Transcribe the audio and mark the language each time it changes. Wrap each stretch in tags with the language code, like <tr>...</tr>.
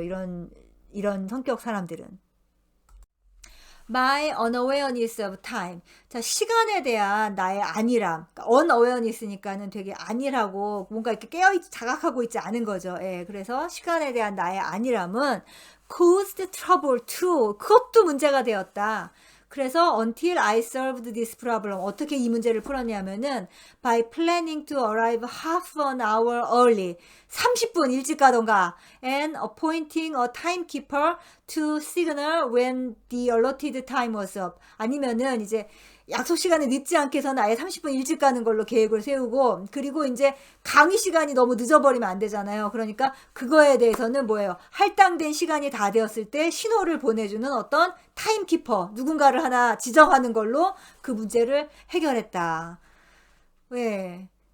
<ko>이런 성격 사람들은.</ko> <en>My unawareness of time.</en> <ko>자, 시간에 대한 나의 안일함. 그러니까 unawareness니까는 되게 안일하고 뭔가 이렇게 자각하고 있지 않은 거죠. 예, 그래서 시간에 대한 나의 안일함은</ko> <en>caused trouble too.</en> <ko>그것도 문제가 되었다. 그래서</ko> <en>until I solved this problem.</en> <ko>어떻게 이 문제를 풀었냐면은</ko> <en>by planning to arrive half an hour early.</en> <ko>30분 일찍 가던가</ko> <en>and appointing a timekeeper to signal when the allotted time was up.</en> <ko>아니면은 이제 약속 시간에 늦지 않게 해서는 아예 30분 일찍 가는 걸로 계획을 세우고, 그리고 이제 강의 시간이 너무 늦어버리면 안 되잖아요. 그러니까 그거에 대해서는 뭐예요? 할당된 시간이 다 되었을 때 신호를 보내주는 어떤 타임키퍼, 누군가를 하나 지정하는 걸로 그 문제를 해결했다. 왜?</ko>